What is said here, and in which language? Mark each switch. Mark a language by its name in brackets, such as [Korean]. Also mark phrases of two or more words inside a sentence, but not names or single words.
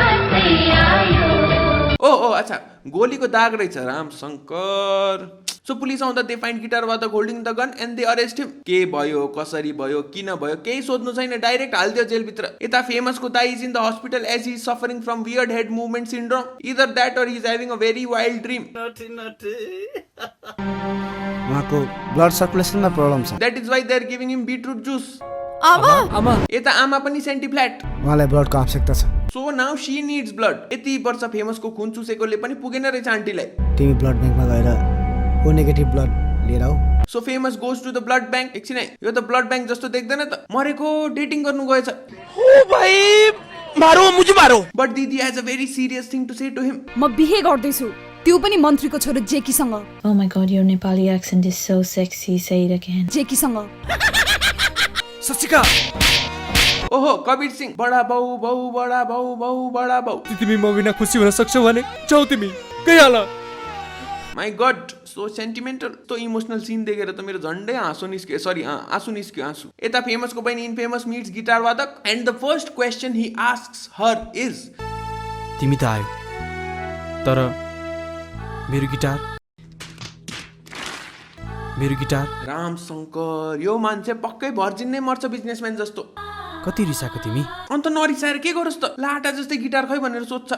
[Nepali] ओ अच्छा गोलीको दाग रहेछ। राम शङ्कर। [English] so police आउँदा they find [Nepali] गिटार वादक [English] holding the gun and they arrest him. [Nepali] के भयो, कसरी भयो, किन भयो, केही सोध्नु छैन, डाइरेक्ट हालिदियो जेलभित्र। यता फेमसको दाइ [English] is in the hospital as he is suffering from weird head movement syndrome. either that or he is having a very wild dream. [Nepali] उहाँको ब्लड सर्कुलेसनमा प्रब्लम छ। [English] that is why they are giving him beetroot juice. [Nepali] आमा यता आमा पनि सेन्टिफ्ल्याट। उहाँलाई ब्लडको आवश्यकता छ। [English] so now she needs blood. [Nepali] यति वर्ष फेमसको खुन चुसेकोले पनि पुगेन रहेछ आन्टीलाई। तिमी ब्लड ब्याङ्कमा गएर [English] O negative blood [Nepali] लिएर आऊ। [English] so Famous goes to the blood bank. [Nepali] एकछिन है, यो त [English] blood bank [Nepali] जस्तो देख्दैन त। मरेको डेटिङ गर्नु गएछ। [Hindi] ओ भाइ मारो मुझे मारो। [English] but दिदी has a very serious thing to say to him। [Nepali] म बिहे गर्दैछु, त्यो पनि मन्त्रीको छोरो जेकीसँग। [English] Oh my god, your Nepali accent is so sexy. Say it again. [Nepali] जेकीसँग। शशिका। ओहो कबीर सिंह। बडा बाउ बाउ बडा बाउ बाउ बडा बाउ। तिमी म बिना खुसी हुन सक्छौ भने जाऊ तिमी। गइहाल [English] my god so sentimental to emotional scene [Nepali] देखेर त मेरो झन्डै आँसु निस्क्यो [English] सरी [Nepali] आँसु निस्क्यो आँसु यता फेमसको बहिनी [English] Infamous meets [Nepali] गिटार वादक [English] and the first question he asks her is [Nepali] तिमी त आयो तर मेरो गिटार राम शङ्कर यो मान्छे पक्कै भर्जिन नै मर्छ बिजनेसम्यान जस्तो कति रिसाएको तिमी अन्त नरिसाएर के गरोस् त लाटा जस्तै गिटार खै भनेर सोध्छ